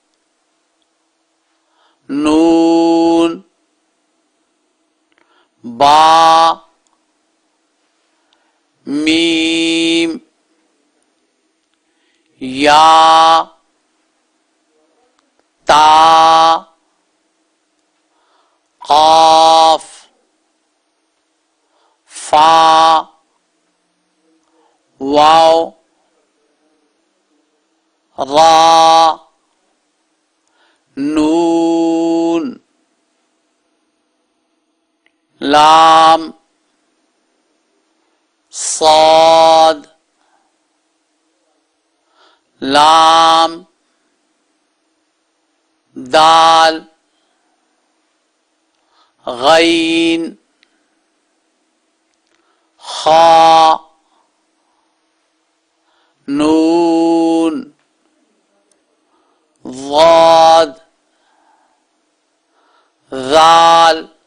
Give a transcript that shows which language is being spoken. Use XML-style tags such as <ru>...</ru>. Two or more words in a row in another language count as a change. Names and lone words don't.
<ar>نون، با، میم، یا، تا، قاف، فا، واو، را، نون، لام، صاد، لام، دال، غین، خا، نون، ضاد، ذال،</ar>